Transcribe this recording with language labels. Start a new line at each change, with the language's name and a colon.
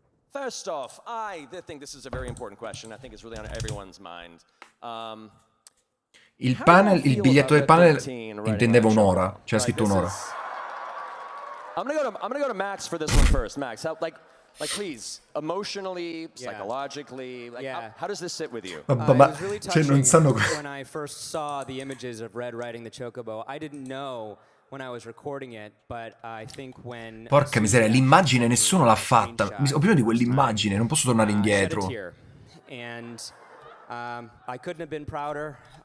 English: First off, I think this is a very important question. I think it's really on everyone's mind.
Italian: Il biglietto del panel intendeva un'ora, c'era scritto un'ora.
English: I'm gonna go to Max for this one first. Max, how, like please, emotionally, psychologically, like how does this sit with you?
Italian: Ma
English: really
Italian: cioè non sanno
English: when I first saw the images of Red riding the chocobo, I didn't know when I was recording it, but I think when
Italian: Porca miseria, l'immagine nessuno l'ha fatta. Ho bisogno di quell'immagine, non posso tornare indietro.
English: And I couldn't have been prouder.